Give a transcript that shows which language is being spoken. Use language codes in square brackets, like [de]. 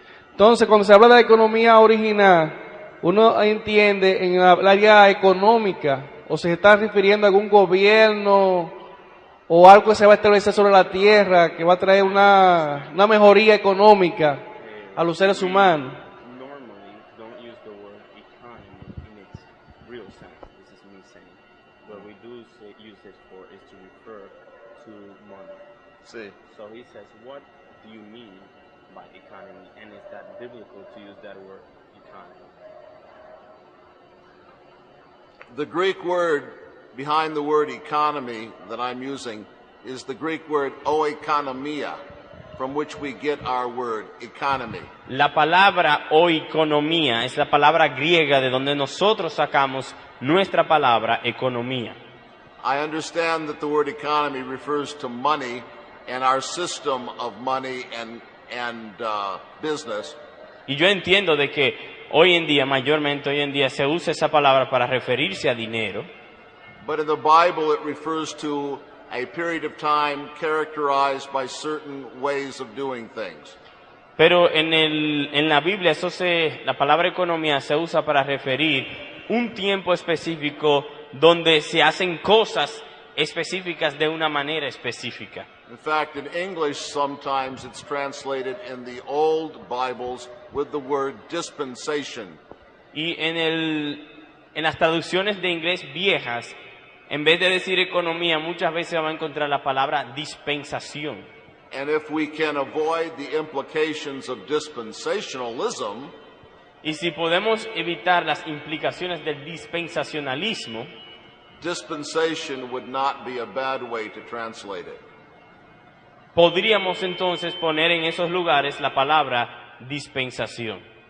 [es] Entonces, cuando se habla de la economía original, uno entiende en el área económica, o se está refiriendo a algún gobierno o algo que se va a establecer sobre la tierra, que va a traer una mejoría económica a los seres humanos. [en] Normally don't use the word economy in its real sense. This is me saying. What we do use it for is to refer to money. [es] Sí. [en] So he says, what do you mean by economy, and is that biblical to use that word economy? The Greek word behind the word economy that I'm using is the Greek word oikonomia, from which we get our word economy. [es] La palabra oikonomía es la palabra griega de donde nosotros sacamos nuestra palabra economía. [en] I understand that the word economy refers to money and our system of money and business. [es] Y yo entiendo de que hoy en día, mayormente hoy en día, se usa esa palabra para referirse a dinero. [en] But in the Bible it refers to a period of time characterized by certain ways of doing things. [es] Pero en la Biblia la palabra economía se usa para referir un tiempo específico donde se hacen cosas específicas de una manera específica. [en] In fact, in English sometimes it's translated in the old Bibles with the word dispensation. [es] Y en las traducciones de inglés viejas, en vez de decir economía, muchas veces va a encontrar la palabra dispensación. [en] And if we can avoid the implications of dispensationalism, [es] y si podemos evitar las implicaciones del dispensacionalismo, [en] dispensation would not be a bad way to translate it. [es] Podríamos entonces poner en esos lugares la palabra dispensación.